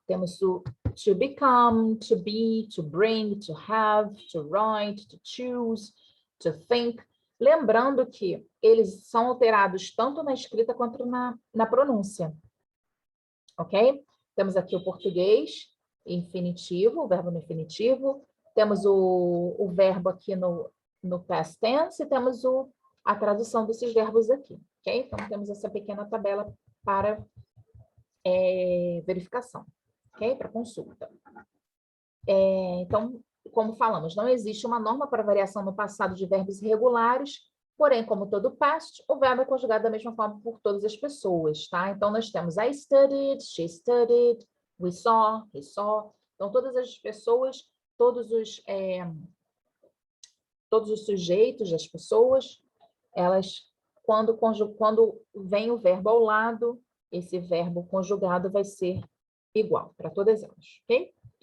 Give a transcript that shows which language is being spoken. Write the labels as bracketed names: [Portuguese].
[Portuguese] Temos o [English] to become, to be, to bring, to have, to write, to choose, to think. [Portuguese] Lembrando que eles são alterados tanto na escrita quanto na pronúncia. Ok? Temos aqui o português, infinitivo, o verbo no infinitivo. Temos o verbo aqui no past tense e temos o a tradução desses verbos aqui, ok? Então, temos essa pequena tabela para verificação, ok? Para consulta. Então, como falamos, não existe uma norma para variação no passado de verbos irregulares, porém, como todo past, o verbo é conjugado da mesma forma por todas as pessoas, tá? Então, nós temos [English] I studied, she studied, we saw, he saw. [Portuguese] Então, todas as pessoas, todos os sujeitos das pessoas, elas, quando vem o verbo ao lado, esse verbo conjugado vai ser igual para todas elas, ok?